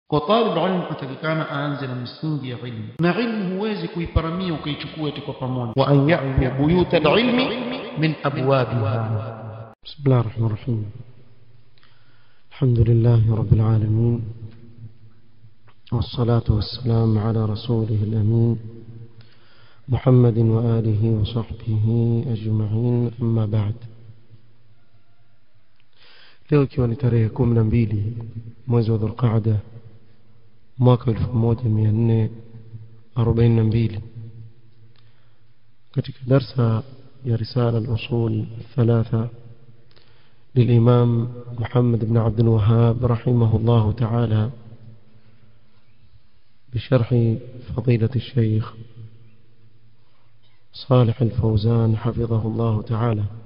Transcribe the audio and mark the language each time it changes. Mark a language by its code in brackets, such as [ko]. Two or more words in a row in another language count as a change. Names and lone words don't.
[sw] Kwa talib ilmu atakikana aanze na msingi ya ilmu, na ilmu huwezi kuiparamia ukaichukua eti kwa pamoja. [ar] وأن يأتوا البيوت العلم من أبوابها. بسم الله الرحمن الرحيم. الحمد لله رب العالمين. والصلاة والسلام على رسوله الأمين محمد وآله وصحبه أجمعين. أما بعد. [sw] leo ikiwa ni tarehe 12 mwezi wa Dhulqa'da mwaka 1442 katika darsa ya [ar] risala al-usul thalatha للإمام محمد بن عبد الوهاب رحمه الله تعالى بشرح فضيلة الشيخ صالح الفوزان حفظه الله تعالى.